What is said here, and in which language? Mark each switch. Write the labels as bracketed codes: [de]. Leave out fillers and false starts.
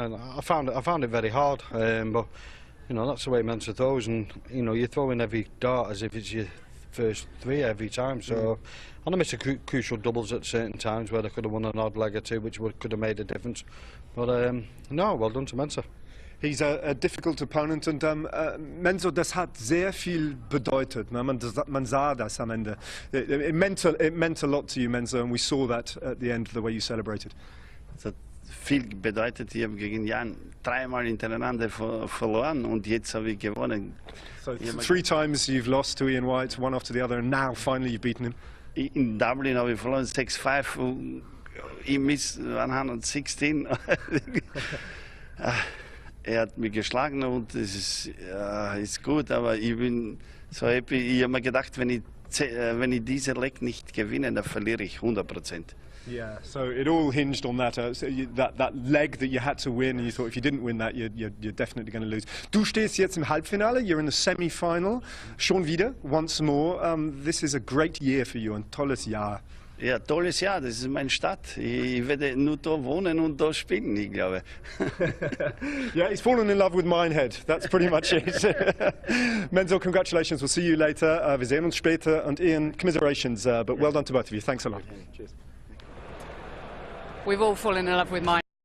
[en] And I found it very hard. But that's the way Mensur throws, and you throw in every dart as if it's your first 3 every time. So. And I missed crucial doubles at certain times where they could have won an odd leg or 2, which could have made a difference. But no, well done to Mensur. He's a difficult opponent, [de] und Mensur, das hat sehr viel bedeutet. Man sah das am Ende. [en] It meant a lot to you, Mensur, and we saw that at the end, the way you celebrated. [de] Das hat viel bedeutet. Ich habe gegen Jan 3-mal hintereinander verloren und jetzt habe ich gewonnen. [en] So 3 times you've lost to Ian White, one after the other, and now finally you've beaten him. [de] In Dublin habe ich verloren 6-5. [en] He missed 116. [de] er hat mich geschlagen und es ist gut, aber ich bin so happy. Ich habe mir gedacht, wenn ich diese Leg nicht gewinne, dann verliere ich 100%. [en] Yeah, so it all hinged on that, that leg that you had to win, and you thought if you didn't win that, you're definitely going to lose. [de] Du stehst jetzt im Halbfinale, [en] you're in the semi-final, [de] schon wieder, [en] once more. This is a great year for you, [de] ein tolles Jahr. Ja, tolles Jahr, das ist meine Stadt. Ich werde nur da wohnen und da spielen, ich glaube. [en] Yeah, he's fallen in love with Minehead. That's pretty much it. Menzel, congratulations. We'll see you later. [de] Wir sehen uns später. [en] Und Ian, commiserations. But well done to both of you. Thanks a lot. Cheers. We've all fallen in love with mine.